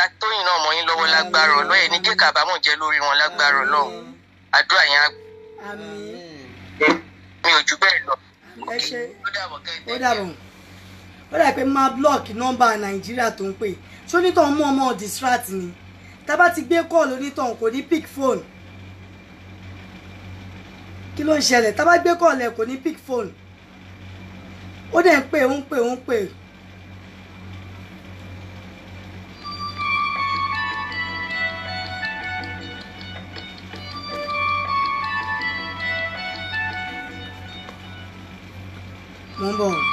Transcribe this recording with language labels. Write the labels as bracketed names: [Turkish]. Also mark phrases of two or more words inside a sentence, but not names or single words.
[Yoruba] Tóyìn náà mọ́ yín lọ́wọ́ lágbára Ọlọ́run ẹ̀ ní kí kábàámọ̀ jẹ́ lórí wọn lágbára Ọlọ́run àdúrà yẹn mi ò jù bẹ́ẹ̀ lọ. ẹ ṣe ó dàbọ̀ ó dà pé máa blọọkì nọ́mbà Nàìjíríà tó ń pè ṣó nítàn mú ọmọ distract ni tá bá ti gbé kọ́ọ̀lù onítàn kò ní [English] pick phone [Yoruba] kí ló ń ṣẹlẹ̀ tá bá gbé kọ́ọ̀lù ẹ̀ kò ní [English] pick phone [Yoruba] ó dẹ̀ ń pè ń pè. mo ń bọ̀.